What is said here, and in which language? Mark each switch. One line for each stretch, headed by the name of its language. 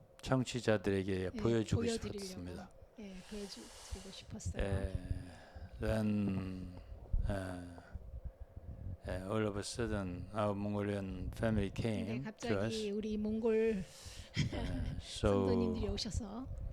Korean: 청취자들에게 보여주고 싶었습니다. 보여드리고 싶었어요.
English: Then all of a sudden, our Mongolian family
Korean: 근데
English: came to us.
Korean: 갑자기 우리 몽골 성도님들이 오셔서